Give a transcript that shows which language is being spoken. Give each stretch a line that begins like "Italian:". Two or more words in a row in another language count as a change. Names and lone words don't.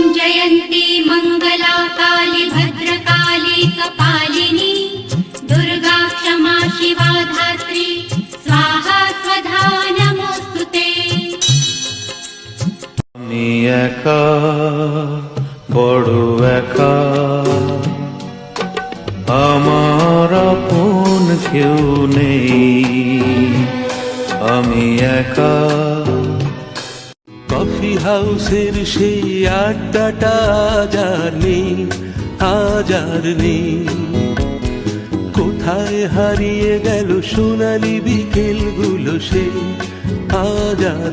Sanskrit: जयन्ती मङ्गला काली भद्रकाली कपालिनी दुर्गा क्षमा शिवा धात्री स्वाहा स्वधा नमोस्तुते।
Bangla: আমি একা বড় একা, আমার আপন কেউ নেই, আমি একা। কফি হাউসের সেই আড্ডাটা আজ আর নেই, কোথায় হারিয়ে গেল সোনালি বিকেলগুলো সে আজ আর।